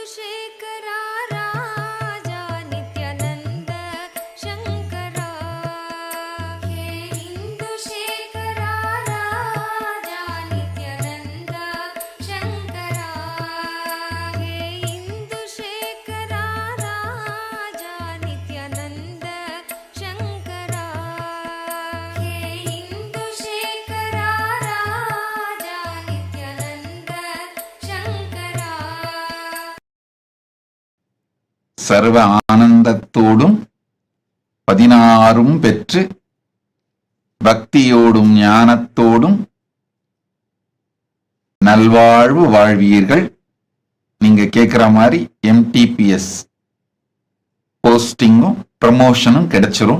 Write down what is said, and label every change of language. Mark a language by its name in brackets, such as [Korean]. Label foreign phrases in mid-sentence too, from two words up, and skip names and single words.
[Sanskrit] शेखरा राजा नित्यानंद शंकरा हे इंदु शेखरा राजा नित्यानंद शंकरा हे इंदु शेखरा राजा नित्यानंद शंकरा हे इंदु शेखरा राजा नित्यानंद शंकरा [Tamil] சர்வ ஆனந்தத்தோடும் 16 பெற்று பக்தியோடும் ஞானத்தோடும் நல்வாழ்வு வாழ்வீர்கள். நீங்க கேட்குற மாதிரி எம்டிபிஎஸ் போஸ்டிங்கும் ப்ரமோஷனும் கிடைச்சிரும்.